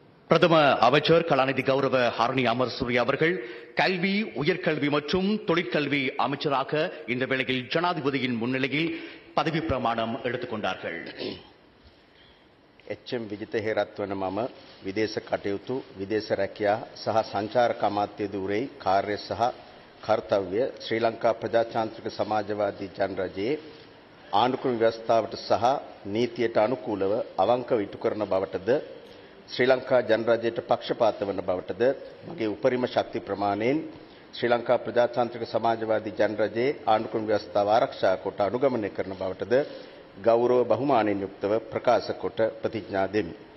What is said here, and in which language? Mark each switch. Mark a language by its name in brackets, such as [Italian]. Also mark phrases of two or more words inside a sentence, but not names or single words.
[Tamil] பிரதம அமைச்சர் கலாநிதி கௌரவ ஹரணி அமர்சூரி அவர்கள் கல்வி, உயர்கல்வி மற்றும் தொழிற்கல்வி அமைச்சராக இந்த வேளையில் ஜனாதிபதியின் முன்னிலையில் பதவி பிரமாணம் எடுத்துக் கொண்டார்கள். [Sinhala] එච්.එම්. විජිත හේරත් වන මම විදේශ කටයුතු, විදේශ රැකියා සහ සංචාරක අමාත්‍ය ධූරයේ කාර්ය සහ කර්තව්‍ය ශ්‍රී ලංකා ප්‍රජාතාන්ත්‍රික සමාජවාදී ජනරජයේ ආණ්ඩුක්‍රම ව්‍යවස්ථාවට සහ නීතියට අනුකූලව අවංකව ඉටු කරන බවටද ශ්‍රී ලංකා ජනරජයට පක්ෂපාත වන බවටද මගේ උපරිම ශක්ති ප්‍රමාණයෙන් ශ්‍රී ලංකා ප්‍රජාතාන්ත්‍රික සමාජවාදී ජනරජයේ ආණ්ඩුක්‍රම ව්‍යවස්ථාව ආරක්ෂා කොට අනුගමනය කරන බවටද ගෞරව බහුමානයෙන් යුක්තව ප්‍රකාශ කොට ප්‍රතිඥා දෙමි.